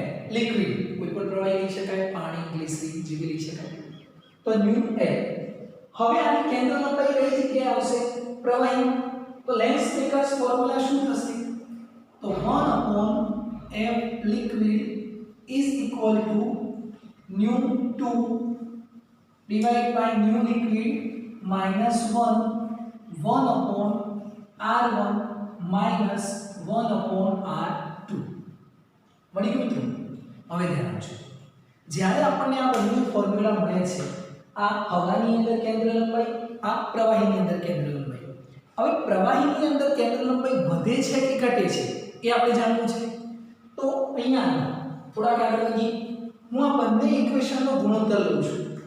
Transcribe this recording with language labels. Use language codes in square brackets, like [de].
[gu] Liquid કોઈ પણ પ્રવાહી લઈ શકાય, પાણી, ગ્લિસરીન જેવી લઈ શકાય. તો ન્યુ એલ. હવે આની કેન્દ્ર લંબાઈ કઈ જગ્યાએ આવશે? પ્રવાહી. તો લેન્સ મેકર્સ ફોર્મ્યુલા શું થશે? [en] તો 1/f liquid is equal to ν2 divided by ν liquid minus 1 upon r1 minus 1 upon r2. [gu] મળી ગયું મિત્રો? હવે ધ્યાન આપજો. જ્યારે આપણને આ બંને ફોર્મ્યુલા મળે છે, આ હવાની અંદર કેન્દ્ર લંબાઈ, આ પ્રવાહીની અંદર કેન્દ્ર લંબાઈ. હવે પ્રવાહીની અંદર કેન્દ્ર લંબાઈ વધે છે કે ઘટે છે એ આપણે જાણવું છે. તો અહીંયા થોડાક આગળ વધીએ. હું આ બંને ઇક્વેશનનો ગુણોત્તર લઉં છું.